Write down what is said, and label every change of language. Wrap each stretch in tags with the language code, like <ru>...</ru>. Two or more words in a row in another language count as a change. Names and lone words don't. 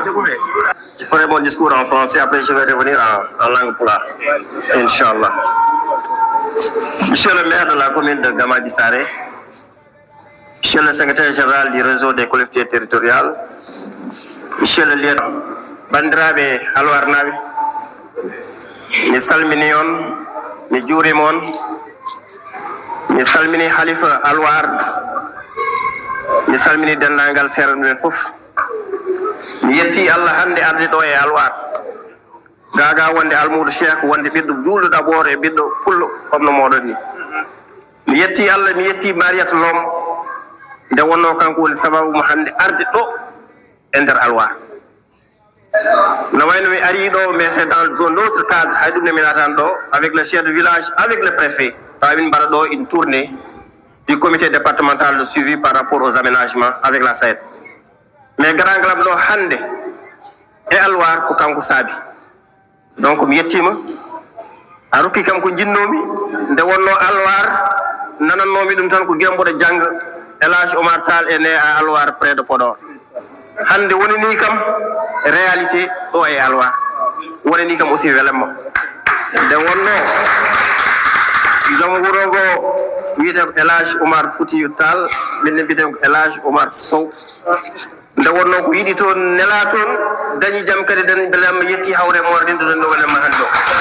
<fr>Je ferai mon discours en français, après je vais revenir en langue pulaar. Inch'Allah. Monsieur le maire de la commune de Gamadi Saré, monsieur le secrétaire général du réseau des collectivités territoriales, monsieur le lieutenant,</fr> <ff>bandiraɓe halwarnaɓe, mi salmini on, mi juurima on, mi salmini halifa halwar, mi salmini dendagal seeɗa men fof. Mi yetti Allah hande arde ɗo e halwar gaga wonde almudo cheikh wonde ɓiɗɗo juulɗo d'abord e ɓiɗɗo pullo comme no moɗon ni mi yetti Allah mi yetti Mariata Lom nde wonno kanko woni sababu mo hande arde ɗo e nder halwar no wayno mi ari ɗo</ff> <fr>mais c'est dans un autre cadre</fr> <ff>hay ɗum ne mi natani ɗo</ff> <fr>avec le chef de village avec le préfet</fr> <ff>tawa min mbaɗa ɗo</ff> <fr>une tournée du comité départemental de suivi par rapport aux aménagements avec la SAED mais grand glam</fr> <ff>ɗo hande e halwar ko kanko saabi donc mi yettima a rokki kam ko jinnomi nde wonno halwar nanannomi ɗum tan ko gemboɗo jangga Elhadji Oumar Tall</ff> <fr>est né à halwar près de Podor</fr> <ff>hande woni ni kam réalité ɗo e halwar woni ni kam aussi welemma nde wonno joom wuro ngo wiyete Elhadji Oumar Foutiyou Tall min mbiyeten ko Elhadji Oumar Sow nde wonno ko yiɗi toon nela toon dañi jaam kadi dañi belemma yetti hawre mo renduɗon ɗo welemma hande o</ff>